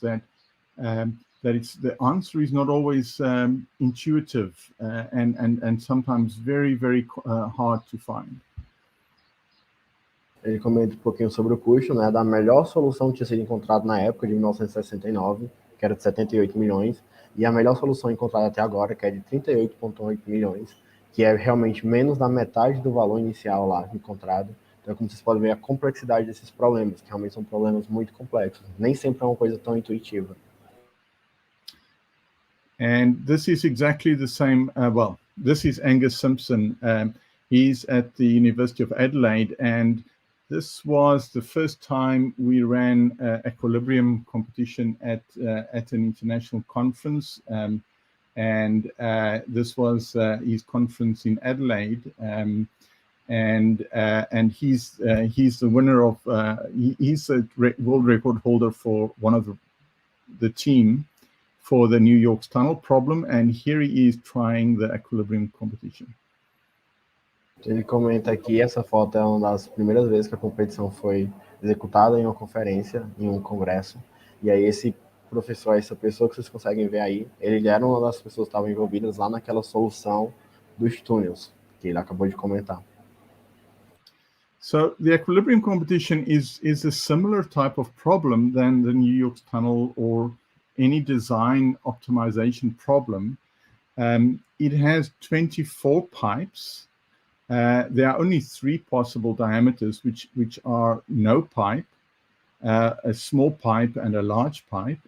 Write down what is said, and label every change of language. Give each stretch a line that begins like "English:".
English: That the answer is not always intuitive and sometimes very, very hard to find.
Portuguese: Ele comenta um pouquinho sobre o custo, né, da melhor solução que tinha sido encontrada na época de 1969, que era de 78 milhões, e a melhor solução encontrada até agora, que é de 38,8 milhões, que é realmente menos da metade do valor inicial lá encontrado. Então, como vocês podem ver, a complexidade desses problemas, que realmente são problemas muito complexos. Nem sempre é uma coisa tão intuitiva.
English: And this is exactly the same, this is Angus Simpson. He's at the University of Adelaide, and this was the first time we ran equilibrium competition at an international conference. And this was his conference in Adelaide. And he's the winner of, he's a world record holder for one of the team for the New York's tunnel problem, and here he is trying the equilibrium competition.
Portuguese: Ele comenta que essa foto é uma das primeiras vezes que a competição foi executada em uma conferência, em um congresso. E aí esse professor, essa pessoa que vocês conseguem ver aí, ele era uma das pessoas que estavam envolvidas lá naquela solução dos túneis, que ele acabou de comentar.
English: So the equilibrium competition is a similar type of problem than the New York tunnel or any design optimization problem. It has 24 pipes. There are only 3 possible diameters, which are no pipe, a small pipe, and a large pipe.